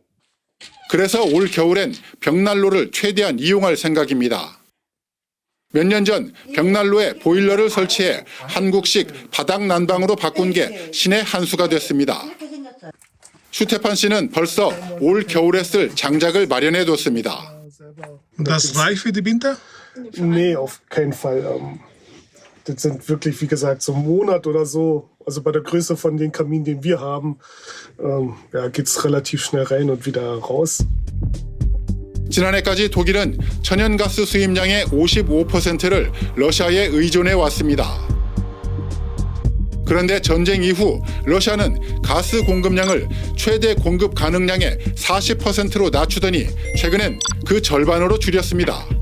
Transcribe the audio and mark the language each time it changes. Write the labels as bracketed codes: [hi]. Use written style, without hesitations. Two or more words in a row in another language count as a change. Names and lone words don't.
[ko] 그래서 올 겨울엔 벽난로를 최대한 이용할 생각입니다. 몇 년 전 벽난로에 보일러를 설치해 한국식 바닥 난방으로 바꾼 게 신의 한 수가 됐습니다. 슈테판 씨는 벌써 올 겨울에 쓸 장작을 마련해 뒀습니다. [de] Das reicht für die Winter? Nee, auf keinen Fall. Das sind wirklich, wie gesagt, so einen Monat oder so. Also bei der Größe von den Kaminen, den wir haben, geht es relativ schnell rein und wieder raus. [ko] 지난해까지 독일은 천연가스 수입량의 55%를 러시아에 의존해 왔습니다. 그런데 전쟁 이후 러시아는 가스 공급량을 최대 공급 가능량의 40%로 낮추더니 최근엔 그 절반으로 줄였습니다.